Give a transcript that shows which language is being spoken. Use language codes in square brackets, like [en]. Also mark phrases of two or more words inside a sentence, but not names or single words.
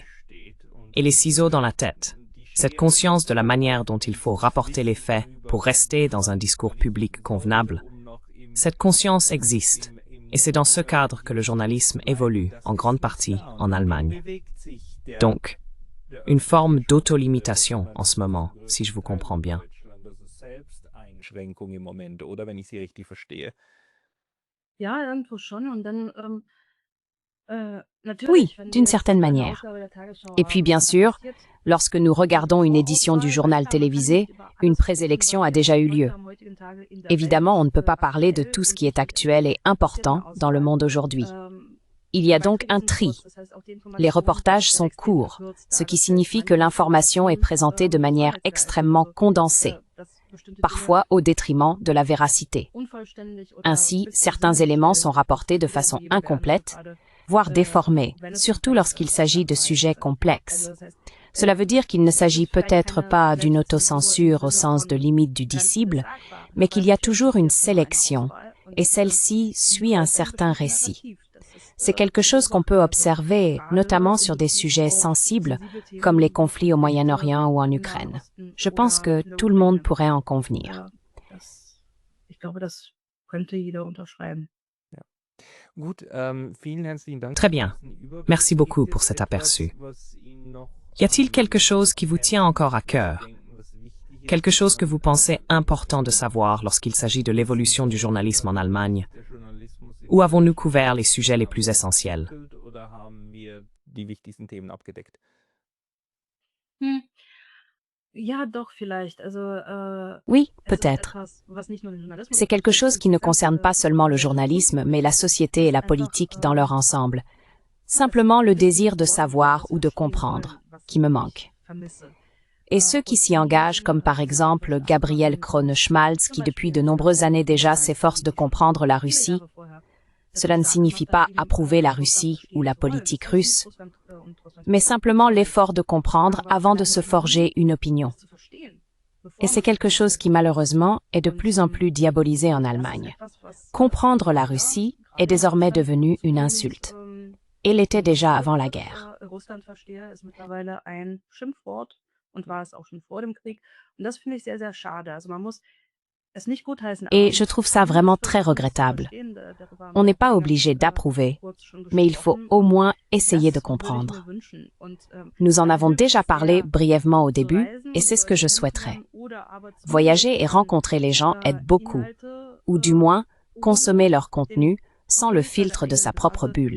[fr] Et les ciseaux dans la tête, cette conscience de la manière dont il faut rapporter les faits pour rester dans un discours public convenable, cette conscience existe, et c'est dans ce cadre que le journalisme évolue en grande partie en Allemagne. Donc, une forme d'autolimitation en ce moment, si je vous comprends bien. [de] Einschränkung im Moment, oder wenn ich Sie richtig verstehe? Ja, irgendwo schon. Und dann, [fr] Oui, [de] natürlich, wenn wir [fr] d'une [de] jetzt [fr] certaine [de] eine [fr] manière. [de] Ausgabe der Tagesschau [fr] Et puis [de] haben, [fr] bien [de] was da [fr] sûr, [de] passiert, [fr] lorsque nous regardons une édition du [de] Vorauswahl, [fr] journal [de] klar, man kann [fr] télévisé, [de] nicht über [fr] une [de] alles sprechen, [fr] présélection [de] was [fr] a déjà [de] jetzt [fr] eu lieu. [de] heute am heutigen Tage in der [fr] Évidemment, on ne [de] Welt [fr] peut pas parler de [de] aktuell [fr] tout ce [de] und [fr] qui est [de] wichtig [fr] actuel et [de] ist. Das passiert in [fr] important [de] der [fr] dans le [de] Auswahl. [fr] monde aujourd'hui. Il y a donc un tri. [de] Informationsfluss, das heißt auch die [fr] Les [de] Informationen [fr] reportages [de] werden [fr] sont [de] extrem [fr] courts, [de] verkürzt [fr] ce qui [de] dargestellt. [fr] signifie que [de] Manche [fr] l'information est [de] Informationen, [fr] présentée de manière [de] wahrheitsgehalten, [fr] extrêmement [de] also, [fr] condensée, [de] dass bestimmte Dinge [fr] parfois au détriment de la véracité. [de] unvollständig oder [fr] Ainsi, [de] bisschen [fr] certains éléments sont rapportés de façon [de] wiedergegeben werden, [fr] incomplète, [de] gerade [fr] voire déformés, [de] wenn es [fr] surtout lorsqu'il s'agit de sujets complexes. [de] Also das heißt, [fr] Cela veut dire qu'il ne s'agit peut-être pas d'une [de] vielleicht [fr] autocensure au [de] Sinne [fr] sens de [de] von [fr] limite du [de] ganz [fr] disciple, [de] sagbar, [fr] mais [de] aber [fr] qu'il y a [de] natürlich [fr] toujours une [de] ist es nur eine [fr] sélection, [de] Auswahl und, [fr] et celle-ci [de] die [fr] suit un [de] folgt einem [fr] certain [de] bestimmten [fr] récit. [de] Narrativ. Das ist, [fr] C'est quelque chose qu'on peut [de] beobachten. [fr] observer, [de] Gerade [fr] notamment [de] in [fr] sur des [de] Bezug [fr] sujets [de] auf [fr] sensibles, [de] sensible Themen [fr] comme les [de] wie [fr] conflits au [de] Konflikte [fr] Moyen-Orient ou en [de] im Nahen [fr] Ukraine. [de] Osten [fr] Je pense [de] oder [fr] que [de] in der [fr] tout le monde [de] Ukraine. [fr] pourrait en convenir. [de] Ich glaube, das könnte jeder unterschreiben. Ja. Gut, vielen herzlichen Dank. [fr] Très bien. Merci beaucoup pour cet aperçu. Y a-t-il quelque chose qui vous tient encore à cœur? Quelque chose que vous pensez important de savoir lorsqu'il s'agit de l'évolution du journalisme en Allemagne? Ou avons-nous couvert les sujets les plus essentiels? [de] Oder haben wir die wichtigsten Themen abgedeckt? Hm. Ja, doch, vielleicht. [fr] Oui, [de] Es ist [fr] peut-être. [de] etwas, was nicht nur den Journalismus [fr] C'est quelque [de] betrifft, [fr] chose [de] es [fr] qui ne [de] ist die [fr] concerne [de] ganze [fr] pas seulement le journalisme, mais la société et la politique dans leur ensemble. Simplement le désir de savoir ou de comprendre, qui me manque. Et ceux qui s'y engagent, comme par exemple Gabriel Krone-Schmalz, qui depuis de nombreuses années déjà s'efforce de comprendre la Russie, cela ne signifie pas approuver la Russie ou la politique russe, mais simplement l'effort de comprendre avant de se forger une opinion. Et c'est quelque chose qui malheureusement est de plus en plus diabolisé en Allemagne. Comprendre la Russie est désormais devenu une insulte. Et l'était déjà avant la guerre. [de] Russland verstehe ist mittlerweile ein Schimpfwort und war es auch schon vor dem Krieg. Und das finde ich sehr, sehr schade. Also man muss es nicht gutheißen, [fr] Et je trouve ça vraiment très regrettable. On n'est pas obligé d'approuver, mais il faut au moins essayer de comprendre. Nous en avons déjà parlé brièvement au début, et c'est ce que je souhaiterais. Voyager et rencontrer les gens aide beaucoup, ou du moins consommer leur contenu sans le filtre de sa propre bulle.